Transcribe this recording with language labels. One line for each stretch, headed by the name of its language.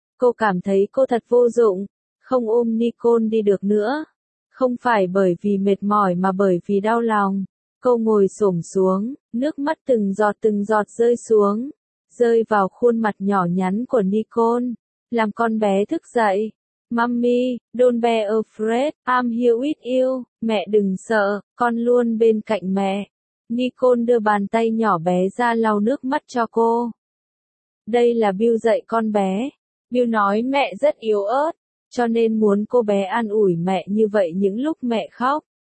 Vietnamese: Cô cảm thấy cô thật vô dụng. Không ôm Nicole đi được nữa. Không phải bởi vì mệt mỏi mà bởi vì đau lòng. Cô ngồi xổm xuống, nước mắt từng giọt rơi xuống. Rơi vào khuôn mặt nhỏ nhắn của Nicole. Làm con bé thức dậy.
English: Mommy, don't be afraid, I'm here with you.
Vietnamese: Mẹ đừng sợ, con luôn bên cạnh mẹ. Nicole đưa bàn tay nhỏ bé ra lau nước mắt cho cô. Đây là Bill dạy con bé. Bill nói mẹ rất yếu ớt. Cho nên muốn cô bé an ủi mẹ như vậy những lúc mẹ khóc.